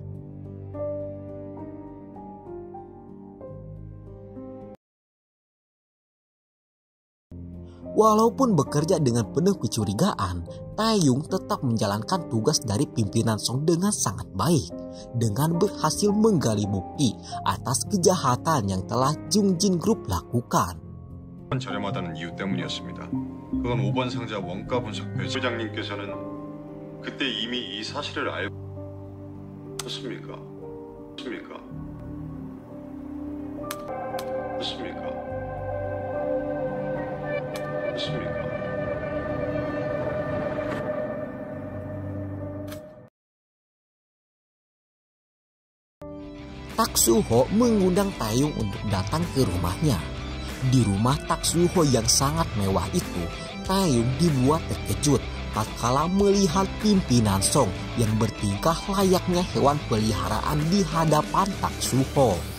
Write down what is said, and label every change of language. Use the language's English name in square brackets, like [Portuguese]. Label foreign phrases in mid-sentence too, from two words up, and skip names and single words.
[Indonesian] Walaupun bekerja dengan penuh kecurigaan, Taeyong tetap menjalankan tugas dari pimpinan Song dengan sangat baik, dengan berhasil menggali bukti atas kejahatan yang telah Jungjin Group lakukan. [Korean] 저렴하다는 이유 때문이었습니다. 그건 5번 상자 원가 분석 배치 회장님께서는 그때 이미 이 사실을 알고 있었습니까? 좋습니까? 좋습니까? 좋습니까? [Indonesian] Tak Suho mengundang Taeyong untuk datang ke rumahnya. Di rumah Tak Suho yang sangat mewah itu, Taeyong dibuat terkejut tatkala melihat pimpinan Song yang bertingkah layaknya hewan peliharaan di hadapan Tak Suho.